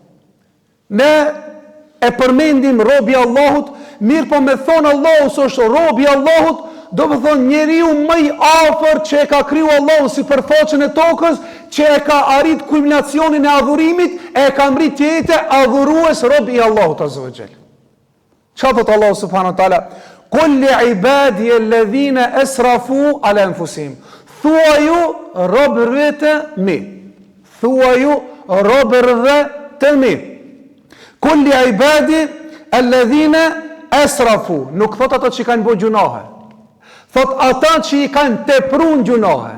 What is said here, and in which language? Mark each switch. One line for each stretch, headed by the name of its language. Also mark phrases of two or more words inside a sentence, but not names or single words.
Albanian: Ne e përmendim robi i Allahut, mirë po me thonë Allahu se është robi i Allahut, do më thonë njeriu më i afër që e ka kriju Allahu si përfaqen e tokës, që e ka arrit kulminacionin e adhurimit, e ka mrit të jetë adhurues robi i Allahut
Arabic: عز وجل.
Albanian: Çfarë thot Allahu
Arabic: سبحانه وتعالى? "قل لعبادي الذين أسرفوا على أنفسهم."
Albanian: Thuaju robërve të mi. Thuaju robërve të mi.
Arabic: "قل لعبادي الذين أسرفوا."
Albanian: Nuk thot ato që kanë bërë gjunahe. Thot ata që i kanë tepruar gjunahe.